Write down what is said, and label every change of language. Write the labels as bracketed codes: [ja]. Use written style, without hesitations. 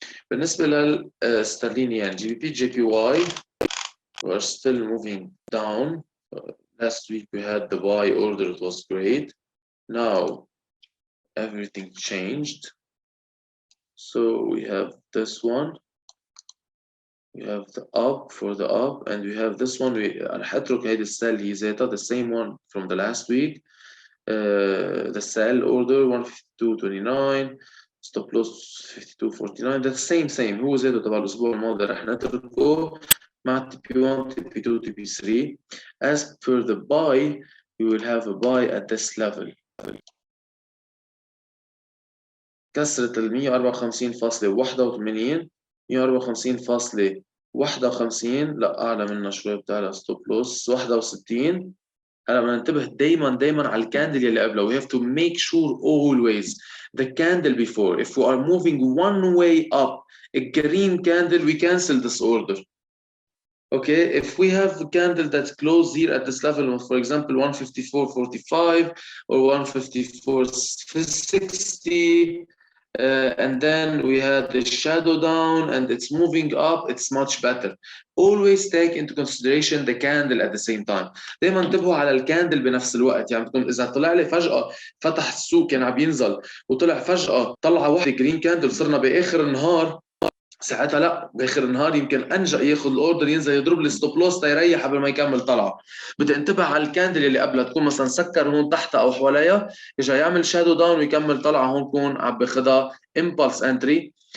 [ar] بالنسبة للسترليني يعني جي بي بي جي بي واي [en] we're still moving down. Last week we had the buy order, it was great. Now everything changed. So we have this one. We have the up for the up, and we have this one. [ar] رح اترك هيدي السيل هي ذاتها [en] the same one from the last week. The sell order 152.29, stop loss 52.49. that's same [ar] هو ذاته تبع الاسبوع الماضي. رح نتركه مع TP1 TP2 TP3. [en] as per the buy we will have a buy at this level. [ar] كسرت ال 154.81 154.51 لا اعلى منها شوي بتاع ستوب لوس 61. هلا بدنا ننتبه دايما على الكاندل اللي قبله. [en] we have to make sure always the candle before. if we are moving one way up a green candle we cancel this order. Okay, if we have a candle that's closed here at this level of, for example, 154.45 or 154.60, and then we had the shadow down and it's moving up, it's much better. Always take into consideration the candle at the same time. [ar] دايما انتبهوا على الكاندل بنفس الوقت. يعني بتكون اذا طلع لي فجأة فتح السوق كان عم ينزل وطلع فجأة طلعة واحدة جرين كاندل صرنا باخر النهار، ساعتها لا، باخر النهار يمكن انجا ياخذ الاوردر ينزل يضرب لي ستوب لوس تيريح قبل ما يكمل طلعه. بدي انتبه على الكاندل اللي قبلها تكون مثلا سكر هون تحتها او حواليها اجى يعمل شادو داون ويكمل طلعه هون بكون عم باخذها impulse entry.